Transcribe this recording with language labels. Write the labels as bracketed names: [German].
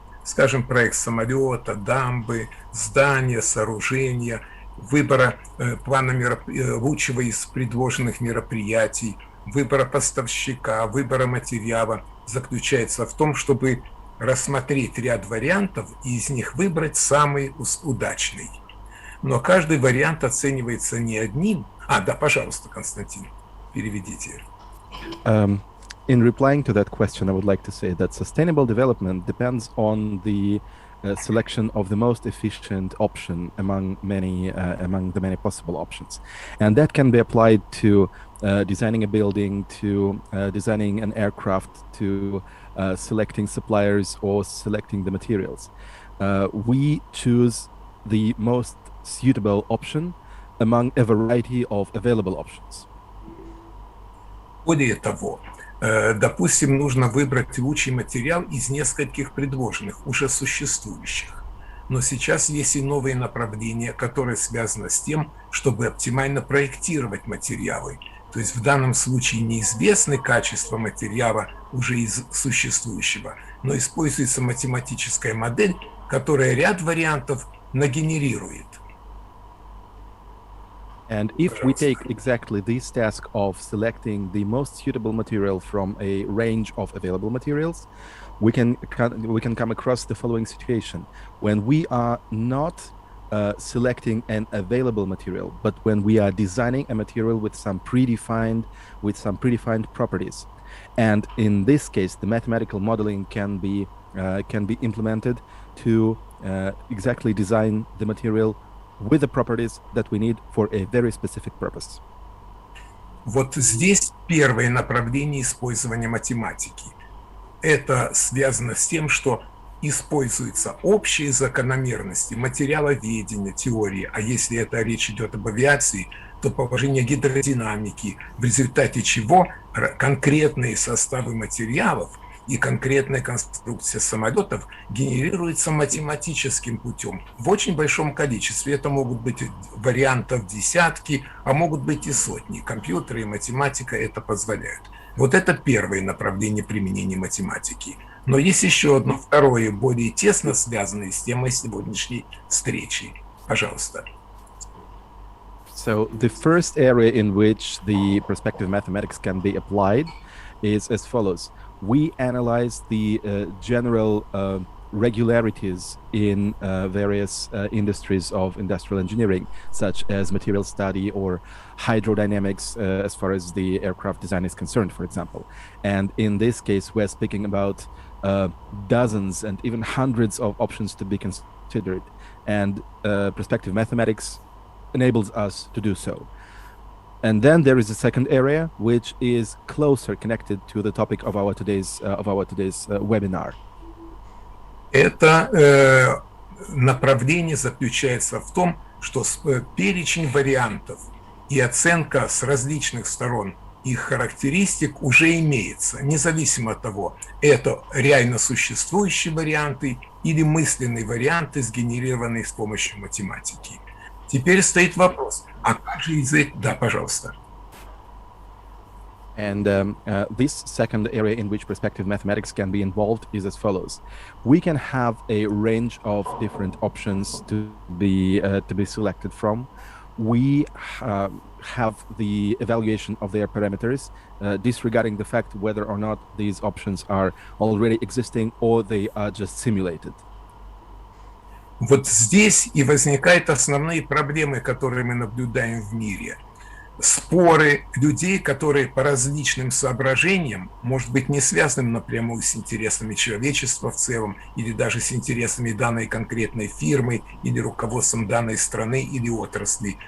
[Russian] Скажем, проект самолета, дамбы, здания, сооружения, выбора плана лучшего из предложенных мероприятий, выбора поставщика, выбора материала заключается в том, чтобы рассмотреть ряд вариантов и из них выбрать самый удачный. Но каждый вариант оценивается не одним. Да, пожалуйста, Константин, переведите. [English] In replying to that question, I would like to say that sustainable development depends on the selection of the most efficient option among the many possible options, and that can be applied to designing a building, to designing an aircraft, to selecting suppliers or selecting the materials. We choose the most suitable option among a variety of available options. [Russian] Более того, допустим, нужно выбрать лучший материал из нескольких предложенных, уже существующих. Но сейчас есть и новые направления, которые связаны с тем, чтобы оптимально проектировать материалы. То есть в данном случае неизвестны качества материала уже из существующего, но используется математическая модель, которая ряд вариантов нагенерирует. [English] And if we take exactly this task of selecting the most suitable material from a range of available materials, we can come across the following situation when we are not selecting an available material, but when we are designing a material with some predefined properties. And in this case, the mathematical modeling can be implemented to exactly design the material with the properties that we need for a very specific purpose. [Russian] Вот здесь первое направление использования математики. Это связано с тем, что используются общие закономерности материаловедения, теории, а если это речь идет об авиации, то положение гидродинамики, в результате чего конкретные составы материалов и конкретная конструкция самолетов генерируется математическим путем в очень большом количестве. Это могут быть вариантов десятки, а могут быть и сотни. Компьютеры и математика это позволяют. Вот это первое направление применения математики. Но есть еще одно второе, более тесно связанное с темой сегодняшней встречи. Пожалуйста. [English] So the first area in which the perspective mathematics can be applied is as follows. We analyze the general regularities in various industries of industrial engineering, such as material study or hydrodynamics as far as the aircraft design is concerned, for example. And in this case, we're speaking about dozens and even hundreds of options to be considered. And perspective mathematics enables us to do so. And then there is a second area, which is closer connected to the topic of our today's webinar. [Russian] Это направление заключается в том, что перечень вариантов и оценка с различных сторон их характеристик уже имеется, независимо от того, это реально существующие варианты или мысленные варианты, сгенерированные с помощью математики. Теперь стоит вопрос, а как же из этих... Да, пожалуйста. [English] And this second area in which perspective mathematics can be involved is as follows. We can have a range of different options to be selected from. We have the evaluation of their parameters, disregarding the fact whether or not these options are already existing or they are just simulated. [Russian] Вот здесь и возникают основные проблемы, которые мы наблюдаем в мире. Споры людей, которые по различным соображениям, может быть, не связанным напрямую с интересами человечества в целом, или даже с интересами данной конкретной фирмы, или руководством данной страны или отрасли.